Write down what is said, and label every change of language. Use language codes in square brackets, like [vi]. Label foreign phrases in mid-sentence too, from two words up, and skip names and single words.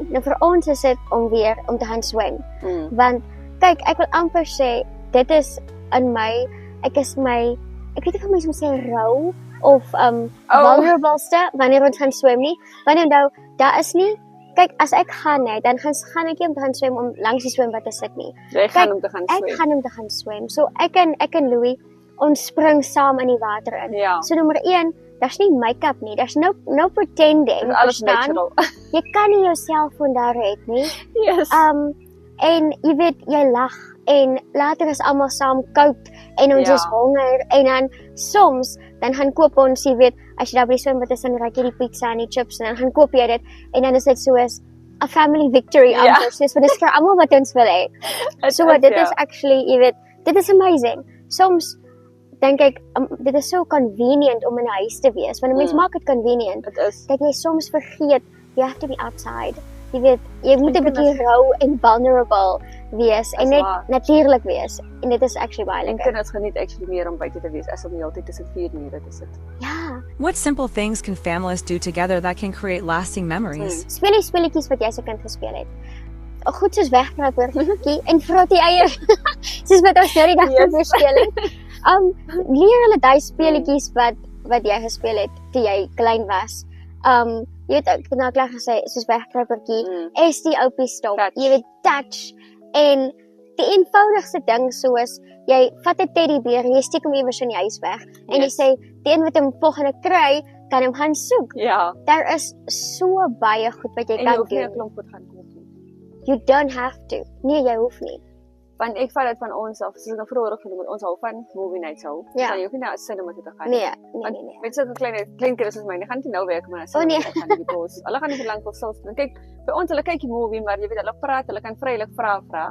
[af] Nou vir ons is dit om te gaan swem. Want kyk, ek wil amper sê dit is in my, ek weet nie of mens moet sê rou of vulnerabelste wanneer ons gaan swem nie. Want onthou, daar is nie, kyk, as ek gaan net, dan gaan ek nie om te gaan swem om langs die swembad te sit nie. Jy gaan om te gaan swem. Ek gaan om te gaan swem. So ek en Louis, ons spring saam in die water in. Ja. So nommer 1, daar's nie make-up nie. Daar's [en] no pretending. [af] Dis alles verstaan? natural. Jy kan nie jou selfoon daar hê nie. Yes. En jy weet, jy lag en later is almal saam koud en ons Ja. is honger en dan soms dan gaan koop ons, jy weet, as jy daar by die swembad is dan raak jy die pizza en die chips en dan gaan koop jy dit en dan is dit soos [en] a family victory [af] Ja. amper, soos want dit is vir almal wat ons wil hê. So dit is actually, jy weet, dit is amazing. Soms dink ek dit is so convenient om in 'n huis te wees, want 'n mens maak dit convenient Dit is. dat jy soms vergeet [en] you have to be outside. [af] Jy weet, jy moet 'n kinders- bietjie rou en vulnerable wees en Is net waar. natuurlik wees en dit is actually baie En lekker. kinders geniet actually meer om buite te wees as om die hele tyd tussen 4 mure te sit. Ja, [en] What simple things can families do together that can create lasting memories? [af] speletjies wat jy as 'n kind gespeel het. Goed soos wegkruip oortjie en vrot die eier. Soos wat ons nou die dag Yes. gespeel het. Leer hulle daai speletjies wat jy gespeel het toe jy klein was. Jy weet ek het nou klaar gesê soos wegkruipertjie, is die oupie stop. Touch. Jy weet touch en die eenvoudigste ding soos jy vat 'n teddybeer en jy steek hom iewers in die huis weg en jy Yes. sê die een wat hom volgende kry kan hom gaan soek. Ja. Daar is so baie goed wat jy En jy kan hoef nie 'n doen. klomp goed gaan koop nie. [en] You don't have to. [af] Nee, jy hoef nie. Want ek vat dit van ons af, soos ek nou vroeër ook genoem het, ons hou van [en] movie nights [af] hou. Ja. Dan jy hoef nie na 'n cinema toe te gaan. Nee, Want nee. met sulke klein kinders soos myne, gaan dit nou werk maar O, nee. gaan because hulle gaan nie vir lank wil stil staan. Kyk, by ons hulle kyk die movie, maar jy weet hulle praat, hulle kan vrylik vra.